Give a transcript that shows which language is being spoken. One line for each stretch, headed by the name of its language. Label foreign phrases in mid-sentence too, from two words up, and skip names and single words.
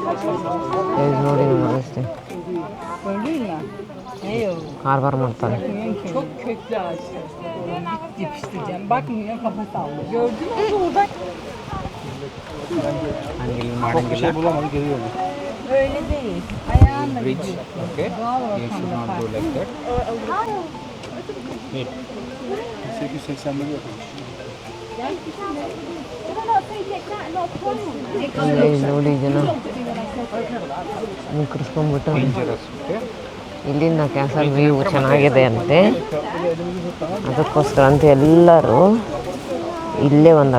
Kannada: ನೋಡಿ ವ್ಯವಸ್ಥೆ ಕಾರ್ಬಾರ್ ಮಾಡ್ತಾರೆ.
Turkish: Çok köklü ağaçlar. Dip işte Cem. Bak niye kafa sallıyor. Gördün mü? Oradan. Çok bir şey bulamadı geliyor. Öyle değil. Ayağınla
English: Bridge.
Turkish: gidiyorsun.
English: Okay.
Turkish: Doğal
English: You should
Turkish: ortamda
English: not do
Turkish: farklı.
English: like that. Wait. 881 yapmış.
Kannada: ನೋಡಿ ಜನ ಮುಕ್ಕರಿಸ್ಕೊಂಡ್ಬಿಟ್ಟು
English: Dangerous. Okay.
Kannada: ಇಲ್ಲಿಂದ
English: castle view
Kannada: ಚೆನ್ನಾಗಿದೆ ಅಂತೆ, ಅದಕ್ಕೋಸ್ಕರ ಅಂತ ಎಲ್ಲರೂ ಇಲ್ಲೇ ಬಂದರು.